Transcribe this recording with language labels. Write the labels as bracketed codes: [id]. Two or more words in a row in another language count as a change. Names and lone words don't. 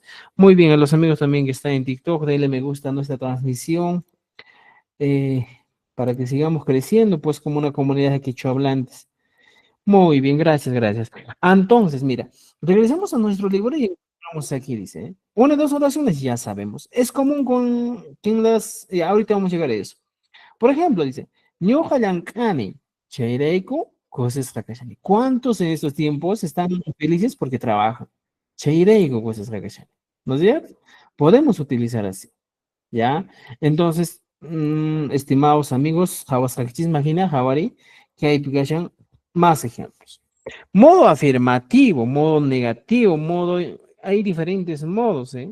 [es] Muy bien, a los amigos también que están en TikTok, denle me gusta a nuestra transmisión eh, para que sigamos creciendo, pues, como una comunidad de quechohablantes. Muy bien, gracias, gracias. Entonces, mira, regresamos a nuestro libro y encontramos aquí, dice, una de dos oraciones ya sabemos. Es común con quien ahorita vamos a llegar a eso. Por ejemplo, dice, [qu] ñuqa llank'ani, chayrayku kusisqa kashani. [es] ¿Cuántos en estos tiempos están felices porque trabajan? [qu] Chayrayku kusisqa kashani. [es] ¿No es cierto? Podemos utilizar así, ¿ya? Entonces, estimados amigos, [qu] Hawasakchis Magina, Hawari, [es] que hay más ejemplos. Modo afirmativo, modo negativo, hay diferentes modos, ¿eh?